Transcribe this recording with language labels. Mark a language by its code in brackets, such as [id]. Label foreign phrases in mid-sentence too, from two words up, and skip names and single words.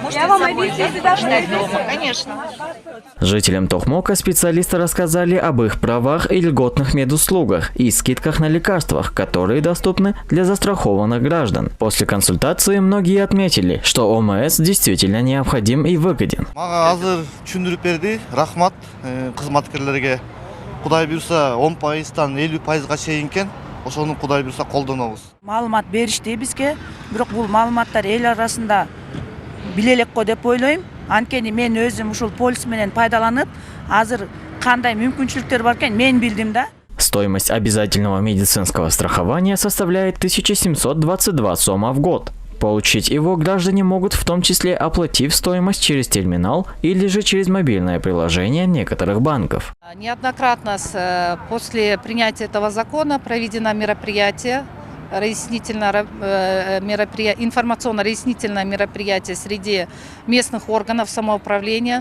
[ru] Можете с собой взять и почитать дома, конечно. Жителям Тохмока специалисты рассказали об их правах и льготных медуслугах и скидках на лекарствах, которые доступны для застрахованных граждан. После консультации многие отметили, что ОМС действительно необходим и выгоден. [ky] Ошону Кудай буйруса колдонобуз. Маалымат беришти бизге, бирок бул маалыматтар эл арасында биле элек го деп ойлойм. Анткени мен өзүм ушул полис менен пайдаланып, азыр кандай мүмкүнчүлүктөр бар экен мен билдим да. [ru] Стоимость обязательного медицинского страхования составляет 1722 сома в год. Получить его граждане могут в том числе оплатив стоимость через терминал или же через мобильное приложение некоторых банков. Неоднократно после принятия этого закона проведено мероприятие, информационно-разъяснительное мероприятие среди местных органов самоуправления.